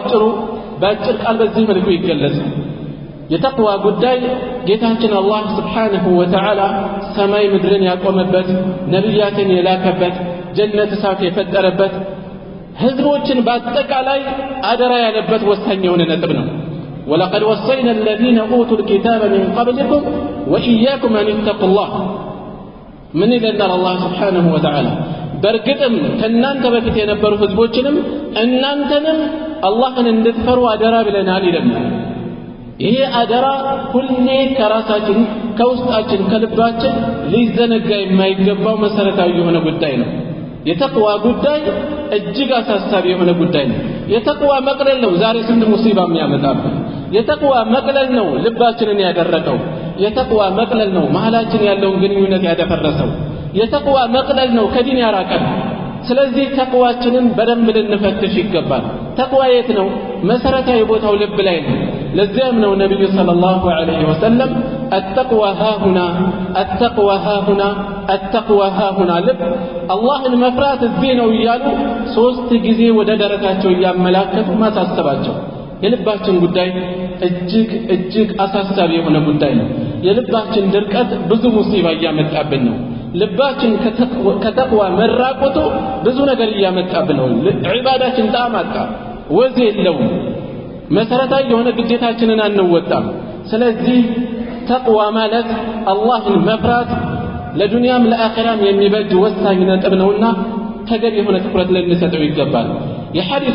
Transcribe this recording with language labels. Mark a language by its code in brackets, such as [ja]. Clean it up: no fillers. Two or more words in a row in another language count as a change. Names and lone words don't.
[am] ባጭር ቃል በዚህ መልኩ ይገለጻል የተቅዋ ጉዳይ ጌታችን አላህ Subhanahu Wa Ta'ala ሰማይ ምድርን ያቆመበት ነብያትን የላከበት ጀነት እሳት የፈጠረበት ህዝቦችን በአጠቃላይ አደራ ያለበት ወሳኝ የሆነ ነጥብ ነው [ar] ولقد وصينا الذين اوتوا الكتاب من قبلكم واياكم ان اتقوا الله من يدنا الله سبحانه وتعالى [am] በርግጥም ከናንተ በፊት የነበሩ ህዝቦችንም እናንተንም አላህን እንድትፈሩ አደራ ብለናል ይላል ይሄ አደራ ሁሌ ከራሳችን ከውስጣችን ከልባችን ሊዘነጋ የማይገባው መሰረታዊ የሆነ ጉዳይ ነው የተቅዋ ጉዳይ እጅግ አሳሳቢ የሆነ ጉዳይ ነው የተቅዋ መቅለል ነው ዛሬ ስንት ሙሲባ የሚያመጣብን የተቅዋ መቅለል ነው ልባችንን ያደረቀው የተቅዋ መቅለል ነው መሐላችን ያለውን ግንኙነት ያደፈረሰው የተቅዋ መቅለል ነው ከዲን ያራቀን ስለዚህ ተቅዋችንን በደንብ ልንፈትሽ ይገባል ተቅዋ የት ነው መሰረታዊ ቦታው ልብ ላይ ነው ለዚያም ነው ነብዩ [ar] صلى الله عليه وسلم التقوى ها هنا التقوى ها هنا [am] التقوى ها هنا ልብ አላህን መፍራት እዚህ ነው ይያሉ ሶስት ጊዜ ወደ ደረታቸው ያመላከቱ ማሳሰባቸው የልባችን ጉዳይ እጅግ አሳሳቢ የሆነ ጉዳይ ነው የልባችን ድርቀት ብዙ ሙሲባ ያመጣብን ነው ልባችን ከተቅዋ መራቆቱ ብዙ ነገር ያመጣብን ነው ዒባዳችን ጣማጣ ወዝ የለውም መሰረታዊ የሆነ ግዴታችንን አንወጣም ስለዚህ ተቅዋ ማለት አላህን መፍራት ለዱንያም ለአኺራም የሚበጅ ወሳኝ ነጥብ ነውና ተገቢ የሆነ ትኩረት ልንሰጠው ይገባል የሐዲሱ